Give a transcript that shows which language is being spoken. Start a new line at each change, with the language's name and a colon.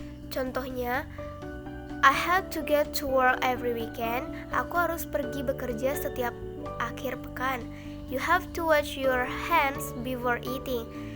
Indonesian: Contohnya,
English: I have to get to work every weekend.
Indonesian: Aku harus pergi bekerja setiap akhir pekan.
English: You have to wash your hands before eating.